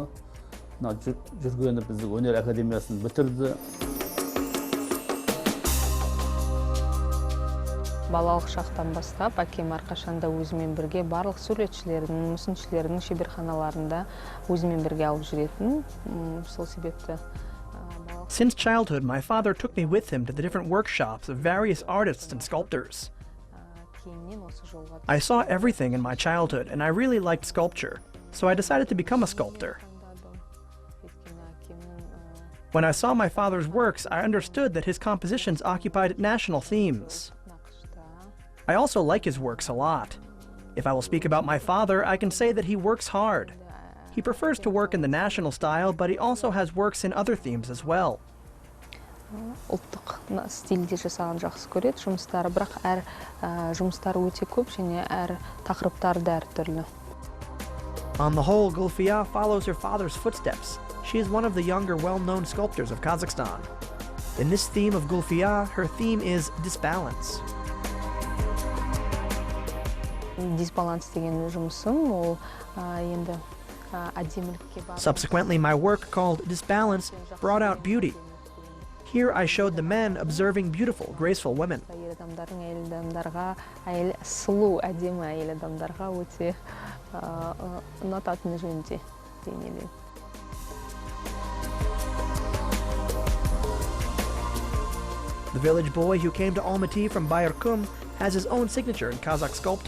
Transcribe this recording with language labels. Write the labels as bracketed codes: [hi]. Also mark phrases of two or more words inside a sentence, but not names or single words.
[kk] Мына жүргені біздің өнер академиясын бітірді. Балалық шақтан бастап, әкем әрқашанда өзімен бірге барлық суретшілердің, мүсіншілердің шеберханаларында өзімен бірге алып жүретін. Сол себепті [en] Since childhood, my father took me with him to the different workshops of various artists and sculptors. I saw everything in my childhood, and I really liked sculpture, so I decided to become a sculptor. When I saw my father's works, I understood that his compositions occupied national themes. I also like his works a lot. If I will speak about my father, I can say that he works hard. He prefers to work in the national style, but he also has works in other themes as well. [kk] Ұлттық стильде жасаған жақсы көреді жұмыстары, бірақ әр жұмыстары өте көп және әр тақырыптары да әртүрлі. [en] On the whole, Gulfiya follows her father's footsteps. She is one of the younger, well-known sculptors of Kazakhstan. In this theme of Gulfiya, her theme is disbalance. [kk] Дисбаланс деген жұмысым ол енді [en] Subsequently, my work called Disbalance brought out beauty. Here I showed the men observing beautiful, graceful women. The village boy who came to Almaty from Bayarkum has his own signature in Kazakh sculpture.